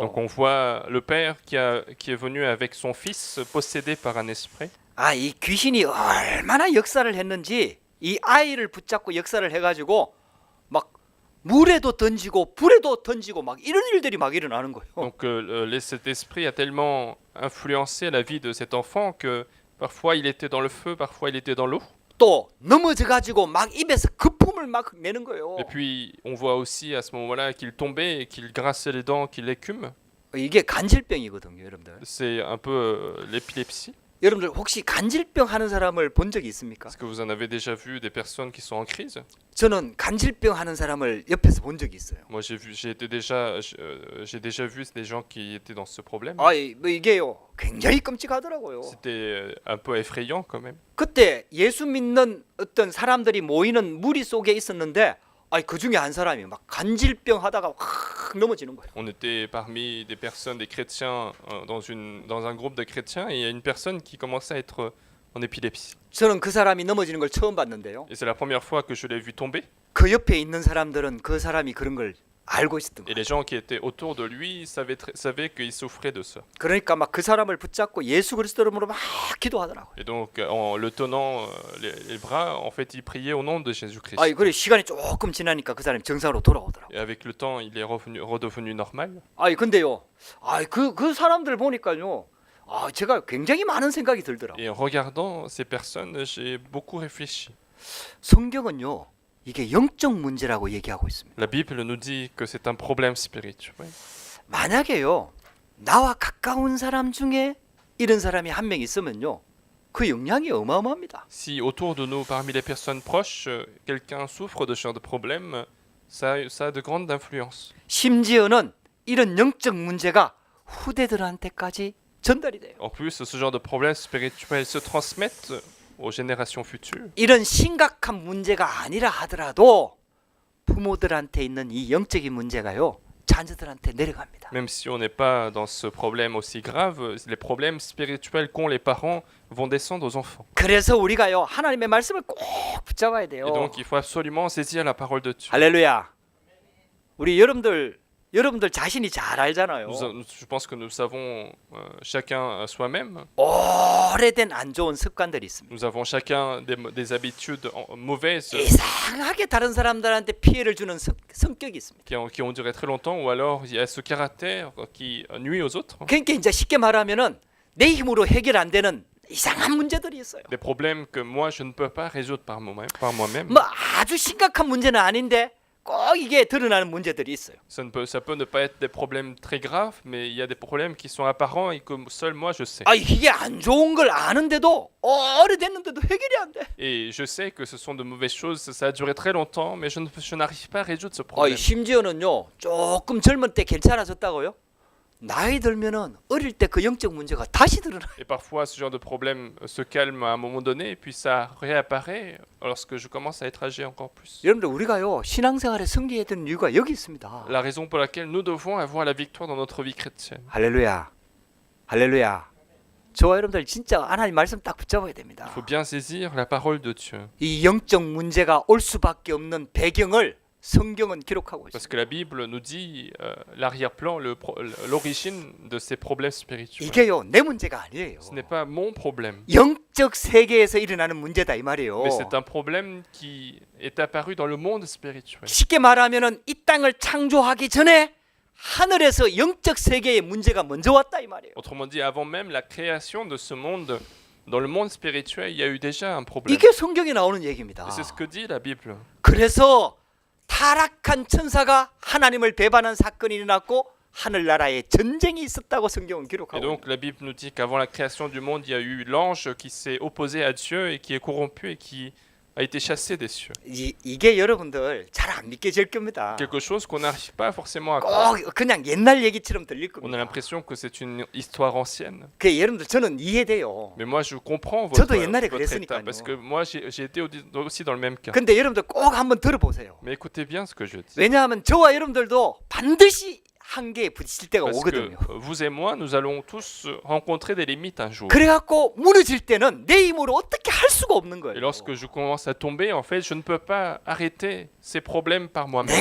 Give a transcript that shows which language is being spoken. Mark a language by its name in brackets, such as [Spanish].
[French] Donc on voit le père qui est venu avec son fils possédé par un esprit. [Korean] 아, 이 귀신이 얼마나 역사를 했는지 이 아이를 붙잡고 역사를 해가지고 막 물에도 던지고 불에도 던지고 막 이런 일들이 막 일어나는 거예요. [French] Donc cet esprit a tellement influencé la vie de cet enfant que parfois il était dans le feu, parfois il était dans l'eau. [Korean] 또 넘어져가지고 막 입에서 거품을 막 내는 거예요. [French] Et puis on voit aussi à ce moment-là qu'il tombait et qu'il grinçait les dents, qu'il écume. [Korean] 이게 간질병이거든요, 여러분들. [French] C'est un peu l'épilepsie. [Korean] 여러분들 혹시 간질병 하는 사람을 본 적이 있습니까? [French] Est-ce que vous en avez déjà vu des personnes qui sont en crise? [Korean] 저는 간질병 하는 사람을 옆에서 본 적이 있어요. [French] Moi j'ai déjà vu des gens qui étaient dans ce problème. [Korean] 아, 뭐 이게요, 굉장히 끔찍하더라고요. [French] C'était un peu effrayant quand même. [Korean] 그때 예수 믿는 어떤 사람들이 모이는 무리 속에 있었는데, 그 중에 한 사람이 막 간질병 하다가 확 넘어지는 거예요. [French] On était parmi des personnes, des chrétiens, dans un groupe de chrétiens, et il y a une personne qui commençait à être en épilepsie. [Korean] 저는 그 사람이 넘어지는 걸 처음 봤는데요. [French] Et c'est la première fois que je l'ai vu tomber. [Korean] 그 옆에 있는 사람들은 그 사람이 그런 걸 알고 있었던 [French] Et les gens qui étaient autour de lui savaient qu'il souffrait de ça. [Korean] 그러니까 막 그 사람을 붙잡고 예수 그리스도 이름으로 막 기도하더라고요. [French] Et donc, en le tenant les bras, en fait, il priait au nom de Jésus-Christ. [Korean] 그래 시간이 조금 지나니까 그 사람이 정상으로 돌아오더라고요. [French] Et avec le temps, il est redevenu normal. [Korean] 근데요, 그 사람들 보니까요, 제가 굉장히 많은 생각이 들더라고요. [French] Et en regardant ces personnes, j'ai beaucoup réfléchi. [Korean] 성경은요, 이게 영적 문제라고 얘기하고 있습니다. [French] La Bible nous dit que c'est un problème spirituel. [Korean] 만약에요, 나와 가까운 사람 중에 이런 사람이 한 명 있으면요, 그 영향이 어마어마합니다. [French] Si autour de nous, parmi les personnes proches, quelqu'un souffre de ce genre de problème, ça a de grandes influences. [Korean] 심지어는 이런 영적 문제가 후대들한테까지 전달이 돼요. [French] En plus, ce genre de problèmes spirituels se transmettent aux générations futures. [Korean] 이런 심각한 문제가 아니라 하더라도 부모들한테 있는 이 영적인 문제가요, 자녀들한테 내려갑니다. [French] Même si on n'est pas dans ce problème aussi grave, les problèmes spirituels qu'ont les parents vont descendre aux enfants. [Korean] 그래서 우리가요, 하나님의 말씀을 꼭 붙잡아야 돼요. [French] Et donc, il faut absolument saisir la parole de Dieu. [Korean] 할렐루야. 우리 여러분들 자신이 잘 알잖아요. [French] Je pense que nous savons chacun soi-même. [Korean] 오래된 안 좋은 습관들이 있습니다. [French] Nous avons chacun des habitudes mauvaises [Korean] 이상하게 다른 사람들한테 피해를 주는 성격이 있습니다. [French] qui ont duré très longtemps, ou alors il y a ce caractère qui nuit aux autres. [Korean] 그러니까 이제 쉽게 말하면은 내 힘으로 해결 안 되는 이상한 문제들이 있어요. [French] Des problèmes que moi je ne peux pas résoudre par moi-même. [Korean] 뭐 아주 심각한 문제는 아닌데 꼭 이게 드러나는 문제들이 있어요. [French] Ça peut ne pas être des problèmes très graves, mais il y a des problèmes qui sont apparents et que seul moi je sais. [Korean] 이게 안 좋은 걸 아는데도 오래됐는데도 해결이 안 돼. [French] Et je sais que ce sont de mauvaises choses, ça a duré très longtemps, mais je n'arrive pas à résoudre ce problème. [Korean] 심지어는요, 조금 젊을 때 괜찮아졌다고요? 나이 들면은 어릴 때 그 영적 문제가 다시 드러나. [French] Et parfois, ce genre de problème se calme à un moment donné, et puis ça réapparaît lorsque je commence à être âgé encore plus. [Korean] 여러분들 우리가요 신앙생활에 승리해야 되는 이유가 여기 있습니다. [French] La raison pour laquelle nous devons avoir la victoire dans notre vie chrétienne. [Korean] 할렐루야, 할렐루야. 저와 여러분들 진짜 하나님 말씀 딱 붙잡아야 됩니다. [French] Il faut bien saisir la parole de Dieu. [Korean] 이 영적 문제가 올 수밖에 없는 배경을 성경은 기록하고 [French] Parce [Korean] 있습니다. [French] que la Bible nous dit l'arrière-plan, l'origine de ces problèmes spirituels. [Korean] 이게요 내 문제가 아니에요. [French] Ce n'est pas mon problème, [Korean] 영적 세계에서 일어나는 문제다 이 말이에요. [French] mais c'est un problème qui est apparu dans le monde spirituel. [Korean] 쉽게 말하면은 이 땅을 창조하기 전에 하늘에서 영적 세계의 문제가 먼저 왔다 이 말이에요. [French] Autrement dit, avant même la création de ce monde, dans le monde spirituel, il y a eu déjà un problème. [Korean] 이게 성경에 나오는 얘기입니다. [French] Et c'est ce que dit la Bible. [Korean] 그래서 타락한 천사가 하나님을 배반한 사건이 일어났고 하늘나라에 전쟁이 있었다고 성경은 [French] Et [Korean] 기록하고 [French] donc la Bible nous dit qu'avant la création du monde, il y a eu l'ange qui s'est opposé à Dieu et qui est corrompu et qui a été chassé des cieux. [Korean] 이게 여러분들 잘 안 믿겨질 겁니다. [French] Quelque chose qu'on n'arrive pas forcément à croire. [Korean] 꼭 그냥 옛날 얘기처럼 들릴 [French] On a l'impression que c'est une histoire ancienne. [Korean] 그 여러분들 저는 이해돼요. [French] Mais moi, je comprends votre, [Korean] 저도 옛날에 [French] votre état [Korean] 그랬으니까요. [French] parce que moi, j'ai été aussi dans le même cas. [Korean] 근데 여러분들 꼭 한번 들어보세요. [French] Mais écoutez bien ce que je dis. [Korean] 왜냐하면 저와 여러분들도 반드시 한계에 부딪힐 때가 [French] Parce que [Korean] 오거든요. [French] vous et moi, nous allons tous rencontrer des limites un jour. [Korean] 그래갖고 무너질 때는 내 힘으로 어떻게 할 수가 없는 [French] Et [Korean] 거예요. [French] lorsque je commence à tomber, en fait, je ne peux pas arrêter ces problèmes par moi-même.